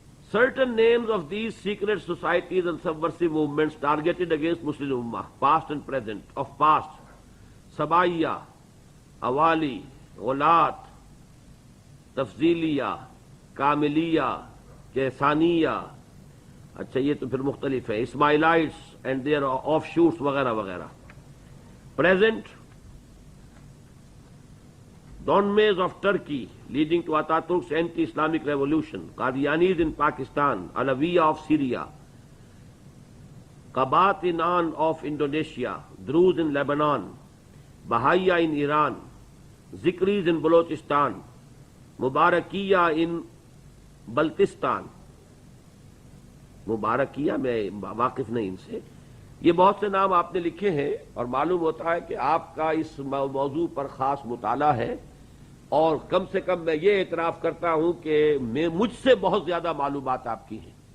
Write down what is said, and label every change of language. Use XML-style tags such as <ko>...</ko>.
<en>Certain names of these secret societies and subversive movements targeted against Muslim Ummah, past and present, of past: Sabaiya, Awali, Ghulat, Tafziliya, Kamiliya, Kaisaniya.</en> <ur>اچھا یہ تو پھر مختلف ہے.</ur> <en>Ismailites and their offshoots</en> <ur>وغیرہ وغیرہ.</ur> <en>Present: Donmays of Turkey leading to Ataturk's anti-Islamic revolution, Qadianis in Pakistan, Alawiya of Syria, Qabatinan of Indonesia, Druze in Lebanon, Bahaiya in Iran, Zikris in Balochistan,</en> <ur>مبارکیہ ان بلتستان، مبارکیہ میں واقف نہیں ان سے، یہ بہت سے نام آپ نے لکھے ہیں اور معلوم ہوتا ہے کہ آپ کا اس موضوع پر خاص مطالعہ ہے، اور کم سے کم میں یہ اعتراف کرتا ہوں کہ مجھ سے بہت زیادہ معلومات آپ کی ہیں،</ur>